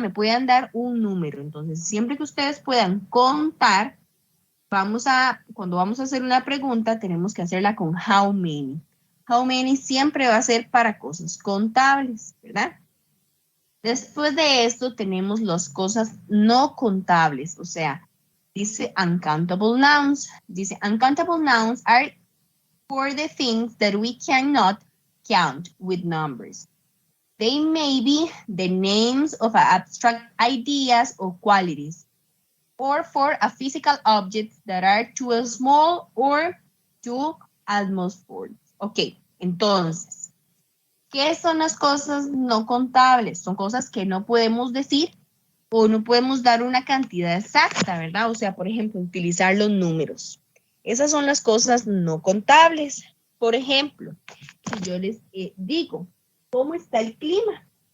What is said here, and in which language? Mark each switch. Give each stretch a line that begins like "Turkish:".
Spanish: Me pueden dar un número. Entonces, siempre que ustedes puedan contar, cuando vamos a hacer una pregunta, tenemos que hacerla con how many. How many siempre va a ser para cosas contables, ¿verdad? Después de esto tenemos las cosas no contables, o sea, dice uncountable nouns. Dice
English: uncountable nouns are for the things that we cannot count with numbers. They may be the names of abstract ideas or qualities, or for a physical objects that are too small or too almost full.
Spanish: Ok, entonces, ¿qué son las cosas no contables? Son cosas que no podemos decir o no podemos dar una cantidad exacta, ¿verdad? O sea, por ejemplo, utilizar los números. Esas son las cosas no contables. Por ejemplo, si yo les digo, ¿cómo está el clima?